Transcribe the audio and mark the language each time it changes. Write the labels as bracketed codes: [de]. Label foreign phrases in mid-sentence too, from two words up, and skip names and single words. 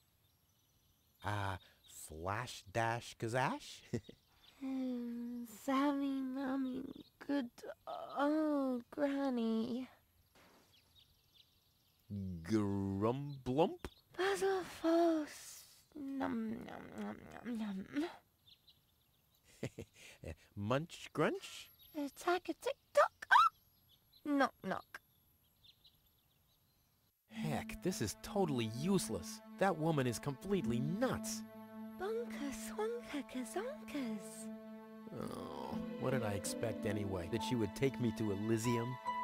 [en] Flash dash kazash? Sammy, Mommy, good old Granny. Grumblump? Basil Falls. Num, num, num, num, num. Munch grunch? Attack a tick-tock. Knock, knock. Heck, this is totally useless. That woman is completely nuts. Bonka, swanka, kazonkas. Oh, what did I expect anyway? That she would take me to Elysium?